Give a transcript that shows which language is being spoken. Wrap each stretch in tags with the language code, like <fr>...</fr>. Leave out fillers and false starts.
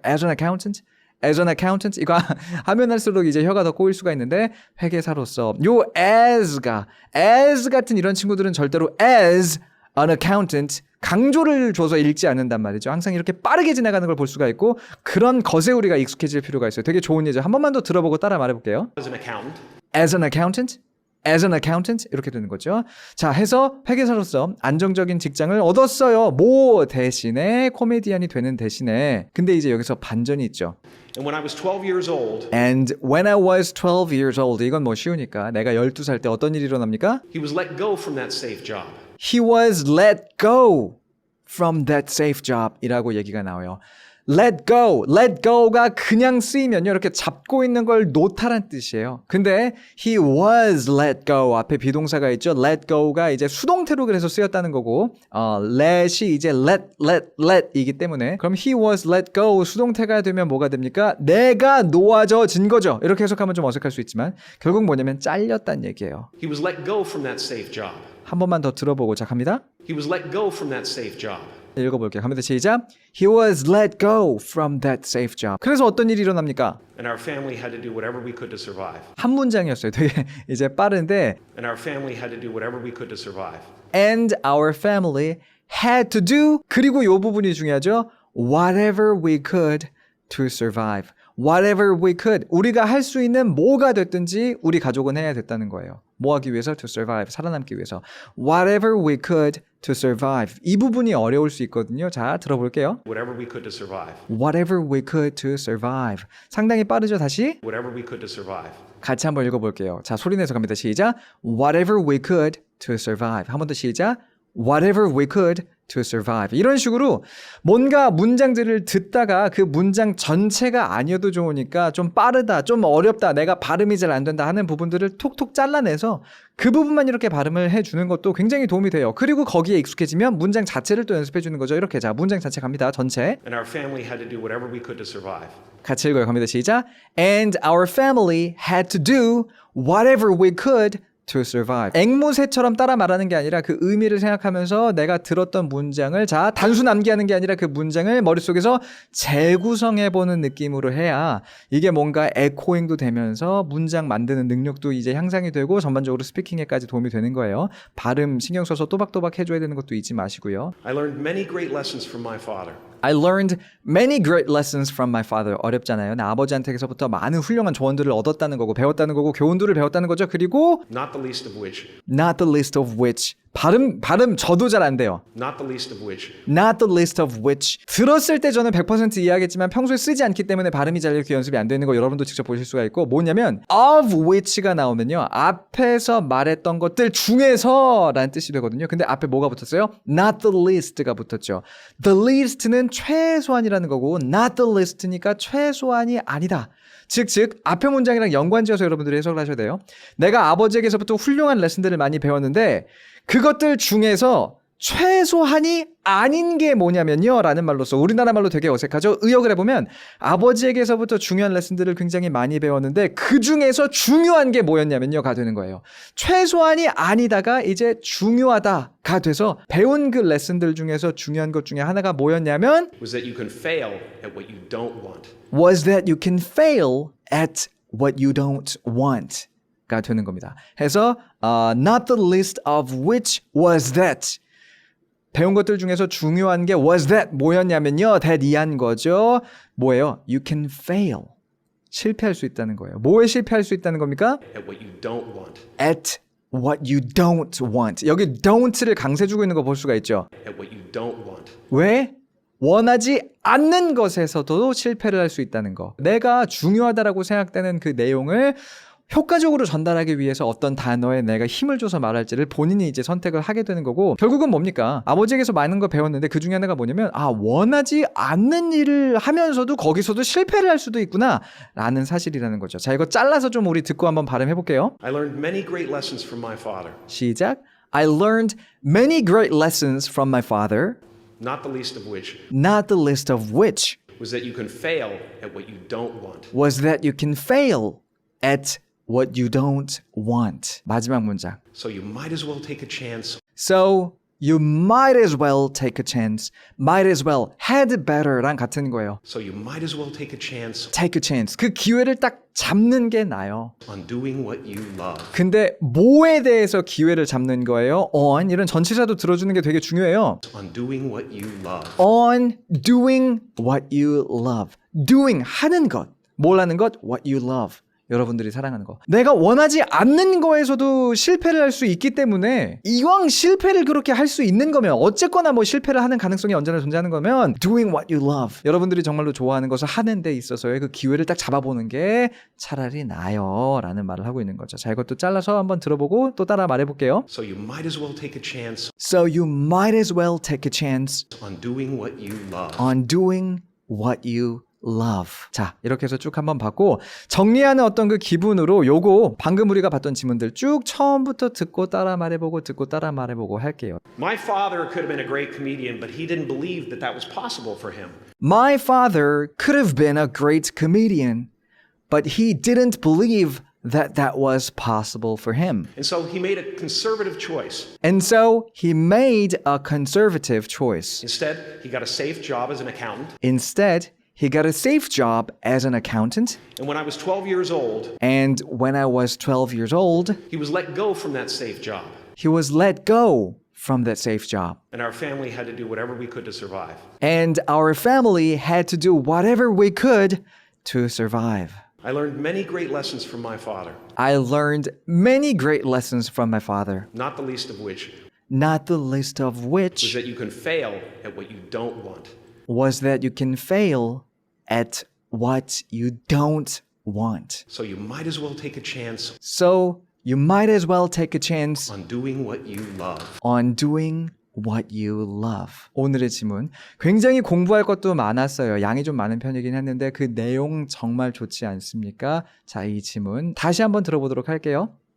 <en>As an accountant, as an accountant</en> <ko>이거 하면 할수록 이제 혀가 더 꼬일 수가 있는데 회계사로서 요 as 같은 이런 친구들은 절대로</ko> <en>as an accountant</en> <ko>강조를 줘서 읽지 않는단 말이죠. 항상 이렇게 빠르게 지나가는 걸 볼 수가 있고 그런 것에 우리가 익숙해질 필요가 있어요. 되게 좋은 예죠. 한 번만 더 들어보고 따라 말해볼게요.</ko> <en>As an accountant. As an accountant, as an accountant</en> <ko>이렇게 되는 거죠. 자, 해서 회계사로서 안정적인 직장을 얻었어요. 뭐 대신에 코미디언이 되는 대신에. 근데 이제 여기서 반전이 있죠.</ko> <en>And when I was 12 years old, And when I was 12 years old</en> <ko>이건 뭐 쉬우니까 내가 12살 때 어떤 일이 일어납니까?</ko> <en>he was let go from that safe job. He was let go from that safe job</en> <ko>이라고 얘기가 나와요. Let go, let go가 그냥 쓰이면요 이렇게 잡고 있는 걸 놓다란 뜻이에요. 근데 he was let go 앞에 비동사가 있죠. let go가 이제 수동태로 그래서 쓰였다는 거고 let이 이제 let 이기 때문에 그럼 he was let go 수동태가 되면 뭐가 됩니까? 내가 놓아져진 거죠. 이렇게 해석하면 좀 어색할 수 있지만 결국 뭐냐면 잘렸다는 얘기예요.</ko> <en>He was let go from that safe job.</en> <ko>한 번만 더 들어보고 자 갑니다.</ko> <en>He was let go from that safe job.</en> <ko>읽어볼게요. 갑니다. 시작.</ko> <en>He was let go from that safe job.</en> <ko>그래서 어떤 일이 일어납니까?</ko> <en>And our family had to do whatever we could to survive.</en> <ko>한 문장이었어요. 되게 이제 빠른데</ko> <en>And our family had to do whatever we could to survive. And our family had to do</en> <ko>그리고 이 부분이 중요하죠.</ko> <en>Whatever we could to survive. Whatever we could.</en> <ko>우리가 할 수 있는 뭐가 됐든지 우리 가족은 해야 됐다는 거예요. 뭐 하기 위해서?</ko> <en>To survive.</en> <ko>살아남기 위해서.</ko> <en>Whatever we could to survive.</en> <ko>이 부분이 어려울 수 있거든요. 자, 들어볼게요.</ko> <en>Whatever we could to survive. Whatever we could to survive.</en> <ko>상당히 빠르죠, 다시?</ko> <en>Whatever we could to survive.</en> <ko>같이 한번 읽어볼게요. 자, 소리내서 갑니다. 시작.</ko> <en>Whatever we could to survive.</en> <ko>한 번 더 시작.</ko> <en>Whatever we could to survive.</en> <ko>이런 식으로 뭔가 문장들을 듣다가 그 문장 전체가 아니어도 좋으니까 좀 빠르다, 좀 어렵다, 내가 발음이 잘 안 된다 하는 부분들을 톡톡 잘라내서 그 부분만 이렇게 발음을 해주는 것도 굉장히 도움이 돼요. 그리고 거기에 익숙해지면 문장 자체를 또 연습해주는 거죠. 이렇게 자, 문장 자체 갑니다. 전체.</ko> <en>And our family had to do whatever we could to survive.</en> <ko>같이 읽어요. 갑니다. 시작.</ko> <en>And our family had to do whatever we could to survive.</en> <ko>앵무새처럼 따라 말하는 게 아니라 그 의미를 생각하면서 내가 들었던 문장을 자 단순 암기하는 게 아니라 그 문장을 머릿속에서 재구성해보는 느낌으로 해야 이게 뭔가 에코잉도 되면서 문장 만드는 능력도 이제 향상이 되고 전반적으로 스피킹에까지 도움이 되는 거예요. 발음 신경 써서 또박또박 해줘야 되는 것도 잊지 마시고요.</ko> <en>I learned many great lessons from my father. I learned many great lessons from my father.</en> <ko>어렵잖아요. 나 아버지한테서부터 많은 훌륭한 조언들을 얻었다는 거고 배웠다는 거고 교훈들을 배웠다는 거죠. 그리고</ko> <en>Not the least of which. not the least of which.</en> <ko>발음 저도 잘 안 돼요.</ko> <en>Not the least of which. Not the least of which.</en> <ko>들었을 때 저는 100% 이해하겠지만 평소에 쓰지 않기 때문에 발음이 잘 이렇게 연습이 안 되는 거 여러분도 직접 보실 수가 있고 뭐냐면 of which가 나오면요. 앞에서 말했던 것들 중에서 라는 뜻이 되거든요. 근데 앞에 뭐가 붙었어요? Not the least가 붙었죠. The least는 최소한이라는 거고 not the least니까 최소한이 아니다. 즉 앞에 문장이랑 연관지어서 여러분들이 해석을 하셔야 돼요. 내가 아버지에게서부터 훌륭한 레슨들을 많이 배웠는데 그것들 중에서 최소한이 아닌 게 뭐냐면요 라는 말로써 우리나라 말로 되게 어색하죠. 의역을 해보면 아버지에게서부터 중요한 레슨들을 굉장히 많이 배웠는데 그 중에서 중요한 게 뭐였냐면요가 되는 거예요. 최소한이 아니다가 이제 중요하다가 돼서 배운 그 레슨들 중에서 중요한 것 중에 하나가 뭐였냐면</ko> <en>Was that you can fail at what you don't want. was that you can fail at what you don't want</en> <ko>가 되는 겁니다. 해서</ko> <en>not the least of which was that</en> <ko>배운 것들 중에서 중요한 게 was that 뭐였냐면요. that 이한 거죠. 뭐예요?</ko> <en>You can fail.</en> <ko>실패할 수 있다는 거예요. 뭐에 실패할 수 있다는 겁니까?</ko> <en>At what you don't want. At what you don't want.</en> <ko>여기 don't를 강세 주고 있는 거 볼 수가 있죠.</ko> <en>At what you don't want.</en> <ko>왜? 원하지 않는 것에서도 실패를 할 수 있다는 거. 내가 중요하다라고 생각되는 그 내용을 효과적으로 전달하기 위해서 어떤 단어에 내가 힘을 줘서 말할지를 본인이 이제 선택을 하게 되는 거고 결국은 뭡니까? 아버지에게서 많은 거 배웠는데 그 중에 하나가 뭐냐면 원하지 않는 일을 하면서도 거기서도 실패를 할 수도 있구나 라는 사실이라는 거죠. 자, 이거 잘라서 좀 우리 듣고 한번 발음해 볼게요.</ko> <en>I learned many great lessons from my father.</en> <ko>시작.</ko> <en>I learned many great lessons from my father. Not the least of which. Not the least of which Was that you can fail at what you don't want. was that you can fail at what you don't want.</en> <ko>마지막 문장.</ko> <en>So you might as well take a chance. So you might as well take a chance. Might as well had better</en> <ko>랑 같은 거예요.</ko> <en>So you might as well take a chance Take a chance.</en> <ko>그 기회를 딱 잡는 게 나아요.</ko> <en>on doing what you love.</en> <ko>근데 뭐에 대해서 기회를 잡는 거예요? On 이런 전치사도 들어주는 게 되게 중요해요.</ko> <en>On doing what you love. On doing what you love. Doing</en> <ko>하는 것. 뭘 하는 것?</ko> <en>What you love.</en> <ko>여러분들이 사랑하는 거. 내가 원하지 않는 거에서도 실패를 할 수 있기 때문에 이왕 실패를 그렇게 할 수 있는 거면 어쨌거나 뭐 실패를 하는 가능성이 언제나 존재하는 거면</ko> <en>doing what you love.</en> <ko>여러분들이 정말로 좋아하는 것을 하는 데 있어서의 그 기회를 딱 잡아보는 게 차라리 나아요 라는 말을 하고 있는 거죠. 자, 이것도 잘라서 한번 들어보고 또 따라 말해볼게요.</ko> <en>So you might as well take a chance So you might as well take a chance on doing what you love. on doing what you love. 자, 이렇게 해서 쭉 한번 봤고 정리하는 어떤 그 기분으로 요거 방금 우리가 봤던 지문들 쭉 처음부터 듣고 따라 말해보고 듣고 따라 말해보고 할게요. My father could have been a great comedian, but he didn't believe that that was possible for him. My father could have been a great comedian, but he didn't believe that that was possible for him. And so he made a conservative choice. And so he made a conservative choice. Instead, he got a safe job as an accountant. Instead, he got a safe job as an accountant. And when I was 12 years old, And when I was 12 years old, he was let go from that safe job. he was let go from that safe job. And our family had to do whatever we could to survive. And our family had to do whatever we could to survive. I learned many great lessons from my father, I learned many great lessons from my father, not the least of which not the least of was which that you can fail at what you don't want. was that you can fail at what you don't want. So you might as well take a chance So you might as well take a chance on doing what you love. on doing what you love.</en> <ko>오늘의 지문 굉장히 공부할 것도 많았어요. 양이 좀 많은 편이긴 했는데 그 내용 정말 좋지 않습니까? 자, 이 지문 다시 한번 들어보도록 할게요.</ko>